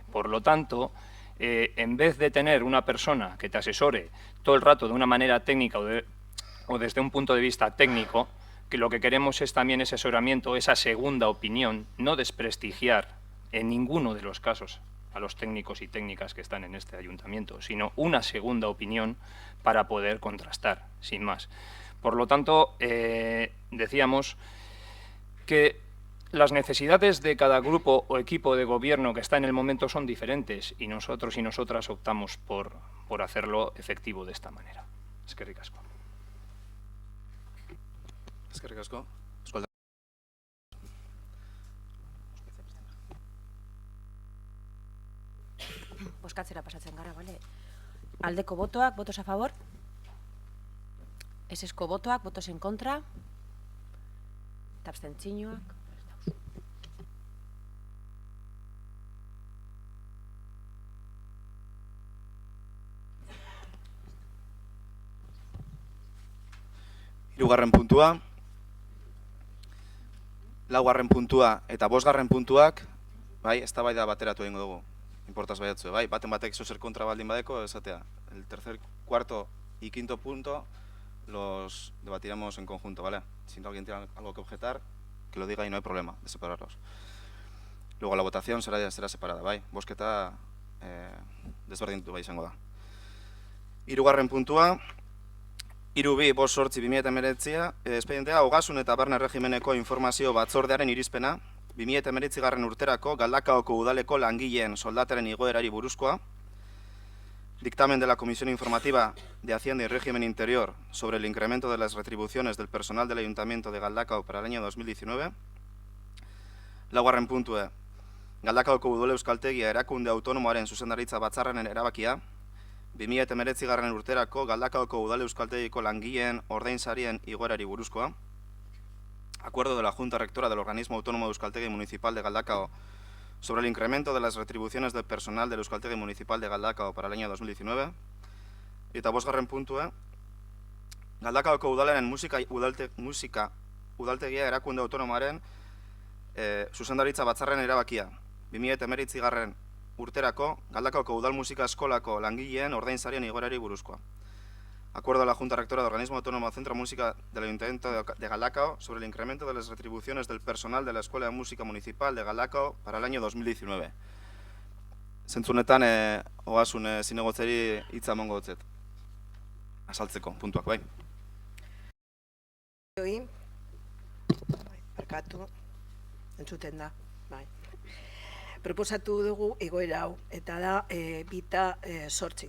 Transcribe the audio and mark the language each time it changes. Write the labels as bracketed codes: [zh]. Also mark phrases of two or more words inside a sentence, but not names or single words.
[es] Por lo tanto, en vez de tener una persona que te asesore todo el rato de una manera técnica o desde un punto de vista técnico, que lo que queremos es también ese asesoramiento, esa segunda opinión, no desprestigiar en ninguno de los casos a los técnicos y técnicas que están en este ayuntamiento, sino una segunda opinión para poder contrastar, sin más. Por lo tanto, decíamos que las necesidades de cada grupo o equipo de gobierno que está en el momento son diferentes y nosotros y nosotras optamos por hacerlo efectivo de esta manera. [eu] Eskerrik asko. Eskerrik asko. Bozkatzera pasatzen gara, bale? Aldeko botoak, [es] votos a favor. [eu] Esesko botoak, [es] votos en contra. [eu] Eta abstentzioak. Hirugarren puntua, laugarren puntua eta bosgarren puntuak, eztabaida bateratu egingo dugu. Importaz baiatzu, baten batek zozer kontra baldin badeko, esatea. [es] El tercer, cuarto y quinto punto los debatiremos en conjunto, ¿vale? Si alguien tiene algo que objetar, que lo diga y no hay problema de separarlos. Luego la votación será separada, [eu] Bozketa desberdintu izango da. Hirugarren puntua, 3.2.8.2019 espedientea Ogasun eta Barne Erregimeneko informazio batzordearen irizpena 2019 urterako Galdakaoko udaleko langileen soldataren igoerari buruzkoa, [es] dictamen de la Comisión Informativa de Hacienda y Régimen Interior sobre el incremento de las retribuciones del personal del Ayuntamiento de Galdakao para el año 2019, [eu] laugarren puntue, Galdakaoko udal euskaltegia erakunde autonomoaren zuzendaritza batzarraren erabakia, 2019 urterako Galdakaoko udal euskaltegiko langileen ordainsarien igoerari buruzkoa, [es] acuerdo de la Junta Rectora del Organismo Autónomo de Euskaltegi Municipal de Galdakao sobre el incremento de las retribuciones del personal del Euskaltegi Municipal de Galdakao para el año 2019, [eu] eta bosgarren puntue, Galdakaoko udalaren musika udaltegia erakunde autonomoaren zuzendaritza batzarren erabakia, 2019 urterako Galdakaoko udal musika eskolako langileen ordainsarien igoerari buruzkoa. [es] Acuerdo de la Junta Rectora del Organismo Autónomo Centro de Música del Ayuntamiento de Galdakao sobre el incremento de las retribuciones del personal de la Escuela de Música Municipal de Galdakao para el año 2019. [eu] Zentzunetan, ogasun zinegotzeri hitza emango dutzet. Azaltzeko, puntuak, bai. Barkatu, entzuten da, bai. Proposatu dugu igoera hau, eta da bita sortzi.